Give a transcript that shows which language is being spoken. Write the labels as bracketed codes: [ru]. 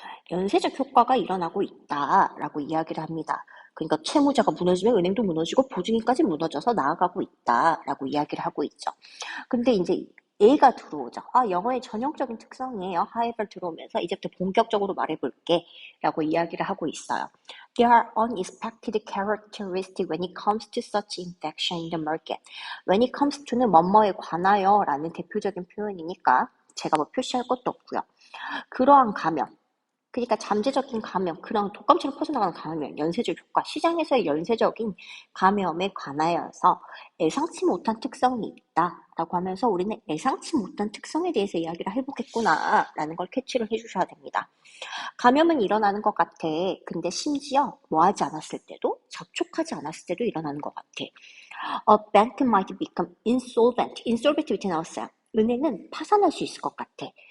[ko] 연쇄적 효과가 일어나고 있다라고 이야기를 합니다. 그러니까 채무자가 무너지면 은행도 무너지고 보증인까지 무너져서 나아가고 있다라고 이야기를 하고 있죠. 근데 이제 A가 들어오죠. 영어의 전형적인 특성이에요. however 들어오면서 이제부터 본격적으로 말해볼게 라고 이야기를 하고 있어요. [en] There are unexpected characteristics when it comes to such infection in the market. When it comes to [ko] 는 뭐뭐에 관하여 라는 대표적인 표현이니까 제가 뭐 표시할 것도 없고요. 그러한 감염, 그러니까 잠재적인 감염, 그런 독감처럼 퍼져나가는 감염, 연쇄적 효과, 시장에서의 연쇄적인 감염에 관하여서 예상치 못한 특성이 있다라고 하면서 우리는 예상치 못한 특성에 대해서 이야기를 해보겠구나라는 걸 캐치를 해주셔야 됩니다. 감염은 일어나는 것 같아. 근데 심지어 뭐하지 않았을 때도, 접촉하지 않았을 때도 일어나는 것 같아. [en] A bank might become insolvent. [ko] insolvent 밑에 나왔어요. 은행은 파산할 수 있을 것 같아.